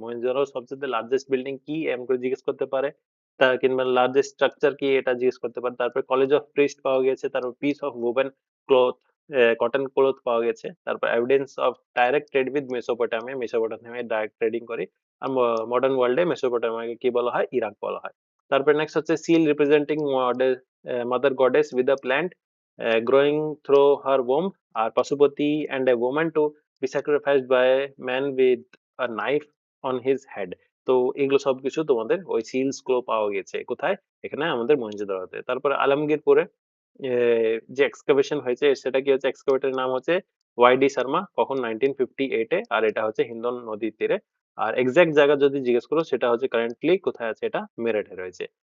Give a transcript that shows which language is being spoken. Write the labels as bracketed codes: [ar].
[bn] মহেঞ্জোদারো সবচেয়ে largest building কি এমন করে জিজ্ঞেস করতে পারে, তা কিংবা লার্জেস্ট স্ট্রাকচার কি এটা জিজ্ঞেস করতে পারে। তারপরে কলেজ অফ প্রিস্ট পাওয়া গেছে, তারপর piece of woven cloth, cotton cloth পাওয়া গেছে। তারপর evidence of direct trade with Mesopotamia, Mesopotamia direct trading করে। আর মডার্ন ওয়ার্ল্ডে মেসোপটেমিয়াকে কি বলা হয়? ইরাক বলা হয়। তারপরে নেক্সট হচ্ছে [en] Seal representing mother goddess with a plant growing through her womb, are Pasupati and a woman to be sacrificed by a man with a knife on his head. [bn] তো এগুলো সবকিছু তোমাদের ওই সিলস গুলো পাওয়া গেছে কোথায়? এখানে আমাদের মহেঞ্জোদারোতে। তারপরে আলমগীরপুরে যে এক্সকাভেশন হয়েছে সেটা কি হচ্ছে? এক্সকাভেটরের নাম হচ্ছে ওয়াইডি শর্মা, কখন 1958 এ। আর এটা হচ্ছে হিন্দন নদীর তীরে। আর এক্সাক্ট জায়গা যদি জিজ্ঞেস করো সেটা হচ্ছে কারেন্টলি কোথায় আছে? এটা মেরঠে রয়েছে।